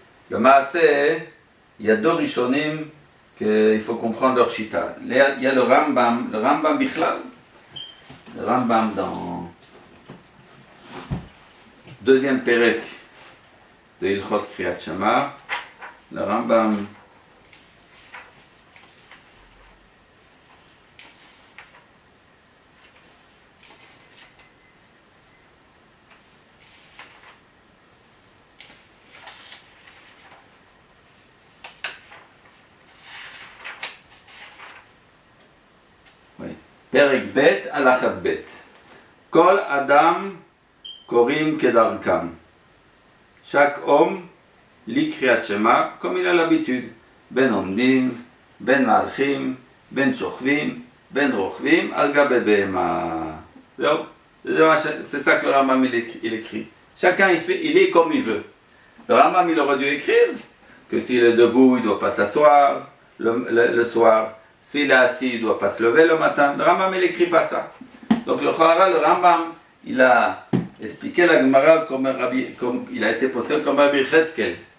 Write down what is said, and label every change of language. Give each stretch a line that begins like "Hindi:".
French: Le Maaseh, il y a deux Rishonim qu'il faut comprendre leur shita. Il y a le Rambam Bichlal. Le Rambam dans deuxième Perek de Ilchot Kriyat Shema.
Hebrew: Le Rambam פרק ב' הלכת ב' כל אדם קוראים כדרכם.
French: Chaque homme lit קריאת שמע comme il a l'habitude.
Hebrew: בין עומדים, בין מהלכים, בין שוכבים, בין רוכבים, על גבי בהמה. זהו,
French: c'est ça que le Rambam il écrit. Chacun il est comme il veut. Le Rambam il aurait dû écrire que s'il est debout il ne doit pas s'asseoir le soir. S'il est assis, il ne doit pas se lever le matin. Le Rambam, il n'écrit pas ça. Donc le Rambam, il a expliqué la Gemara comme il a été posé comme Rabbi Cheskel.